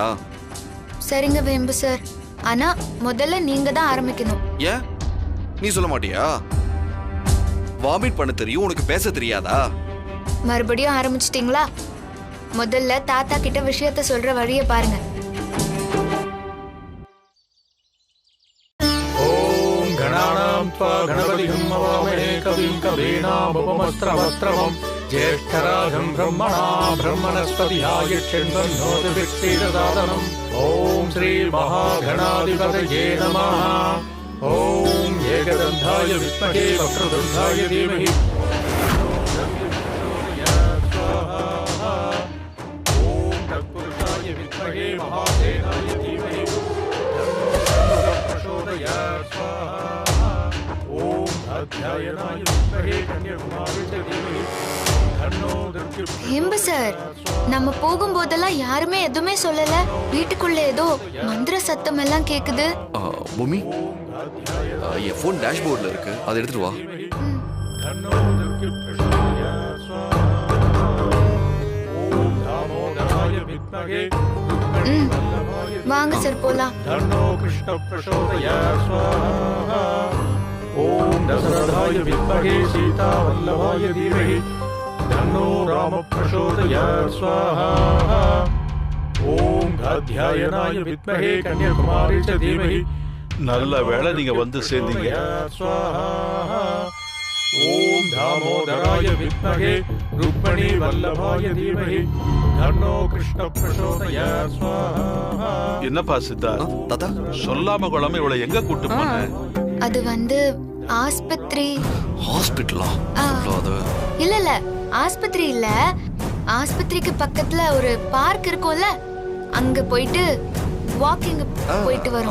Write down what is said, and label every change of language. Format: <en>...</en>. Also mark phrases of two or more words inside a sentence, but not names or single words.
<ta>சரிங்க வேம்பு சார், ஆனா முதல்ல நீங்க தான் ஆரம்பிக்கணும். ஏன் நீ சொல்ல மாட்டியா? வாமிட் பண்ண தெரியும், உனக்கு பேச தெரியாதா? மறுபடியும் ஆரம்பிச்சிட்டீங்களா? முதல்ல தாத்தா கிட்ட விஷயத்த சொல்ற வழிய பாருங்க.</ta> <sa>गणपतिं नमामहे कविं कवीनामुपमस्त्रवस्त्रवं ज्येष्ठराजं ब्रह्मणा ब्रह्मणस्पतिहायच्छन्वन्नोतिभिक्षीरसादनम् ॐ श्रीमहागणाधिपतये नमः। ॐ एकदन्ताय विद्महे वक्रतुण्डाय धीमहि ॐ तत्पुरुषाय विद्महे महासेनाय धीमहि प्रचोदयात् स्वाहा।</sa> <ta>வேம்பு சார், நம்ம போகும்போதெல்லாம் யாருமே எதுவுமே சொல்லல. வீட்டுக்குள்ள ஏதோ மந்திர சத்தம் எல்லாம் கேக்குது. பொம்மி, என் போன் டேஷ்போர்ட்ல இருக்கு, அதை எடுத்துட்டு வா. வாங்க சார் போலாம்.</ta> <sa>ओम दशरथाय विद्महे सीतावल्लभाय धीमहि तन्नो राम प्रचोदयात् स्वाहा। ओम गाध्यायनाय विद्महे कन्याकुमारी च धीमहि</sa> <ta>நல்ல வேளை நீங்க வந்து சேர்ந்தீங்க.</ta> <sa>ओम दामोदराय विद्महे रुक्मिणी वल्लभाय धीमहि तन्नो कृष्ण प्रचोदयात् स्वाहा।</sa> <ta>என்னப்பா சித்தா, தாத்தா சொல்லாம கொள்ளாம இவளை எங்க கூட்டு போன? அது வந்து ஆஸ்பத்திரி. ஹாஸ்பிடலா? இல்ல இல்ல, ஆஸ்பத்திரி இல்ல. ஆஸ்பத்திரிக்கு பக்கத்துல ஒரு பார்க் இருக்கும்ல, அங்க போயிட்டு வாக்கிங் போயிட்டு வரோம்.</ta>